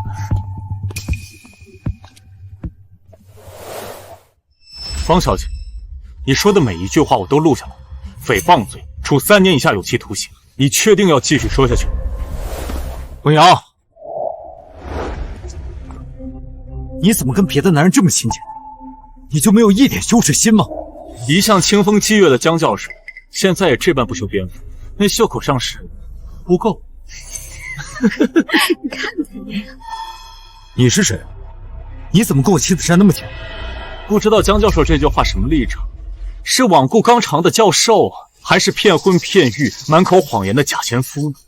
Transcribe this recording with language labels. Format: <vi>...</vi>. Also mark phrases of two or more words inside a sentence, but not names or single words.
<zh>方小姐，你說的每一句話我都錄下了，誹謗罪處3年以下有期徒刑，你確定要繼續說下去？溫瑤，你怎麼跟別的男人這麼親近？你就沒有一點羞恥心嗎？一向清風激月的江教授，現在也這般不修邊幅，那袖口上是污垢。你看你，你是誰？你怎麼跟我妻子站那麼近？不知道江教授這句話什麼立場？是罔顧綱常的教授啊，還是騙婚騙育、滿口謊言的假前夫呢？</zh>